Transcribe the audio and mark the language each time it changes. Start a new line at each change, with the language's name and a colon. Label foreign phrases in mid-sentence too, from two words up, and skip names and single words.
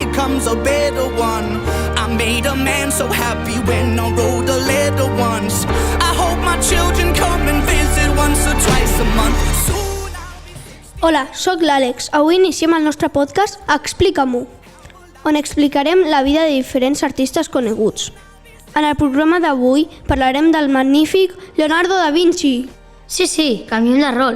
English: comes a better one. I made a man so happy when I wrote a letter once. I hope my children come and visit once or twice a month.
Catalan: Hola, sóc l'Àlex. Avui iniciem el nostre podcast Explica-m'ho, on explicarem la vida de diferents artistes coneguts. En el programa d'avui parlarem del magnífic Leonardo da Vinci. Sí, canviem de rol.